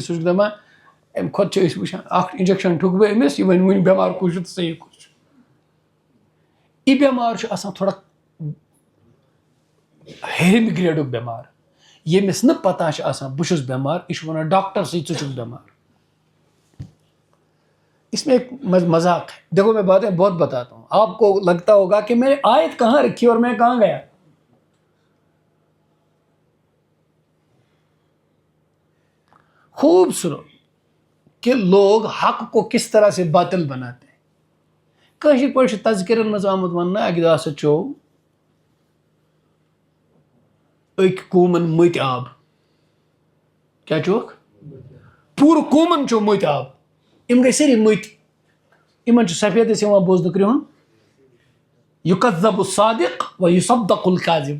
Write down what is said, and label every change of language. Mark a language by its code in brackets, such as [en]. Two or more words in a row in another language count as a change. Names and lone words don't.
[ks] سُہ چھُ دپان امہِ کھۄتہٕ چھِ أسۍ وٕچھان اکھ انجکشن ٹھُکہٕ بہٕ أمِس یہِ وَنہِ وٕنہِ بٮ۪مار کُس چھُ تہٕ صحیح کُس چھُ. یہِ بٮ۪مار چھُ آسان تھوڑا ہیٚرمہِ گریڈُک بٮ۪مار ییٚمِس نہٕ پتہ چھِ آسان بہٕ چھُس بٮ۪مار یہِ چھُ ونان ڈاکٹرسٕے ژٕ چھُکھ بٮ۪مار. [ur] اس میں ایک مذاق ہے. دیکھو میں باتیں بہت بتاتا ہوں, آپ کو لگتا ہوگا کہ میں نے آیت کہاں رکھی اور میں کہاں گیا. خوب سنو کہ لوگ حق کو کس طرح سے باطل بناتے ہیں. [ks] کٲشِر پٲٹھۍ چھُ تذکِرن منٛز آمُت وننہٕ اکہِ دۄہ ہسا چوو أکۍ قومن مٔتۍ آب. کیٛاہ چوکھ؟ پوٗرٕ قومن چوو مٔتۍ آب. یِم گٔے سٲری مٔتۍ. یِمن چھُ سفیدس یِوان بوزنہٕ کرٛہُن [ar] یُکذب الصادق و یُصدق الکاذب.